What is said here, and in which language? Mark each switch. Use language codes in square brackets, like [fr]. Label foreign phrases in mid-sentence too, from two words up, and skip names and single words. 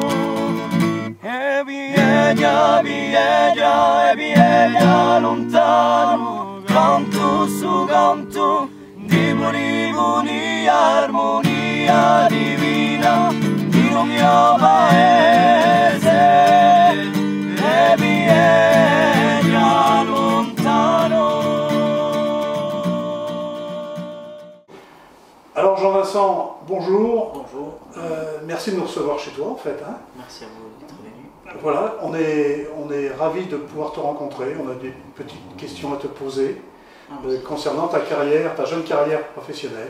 [it] E viene lontano. Canto su canto di armonia divina in un mio paese e viene lontano. [fr] Alors Jean-Vincent, bonjour. Bonjour, Merci de nous recevoir chez toi en fait. Hein. merci à vous d'être venu. Voilà, on est ravis de pouvoir te rencontrer. On a des petites questions à te poser concernant ta carrière, ta jeune carrière professionnelle.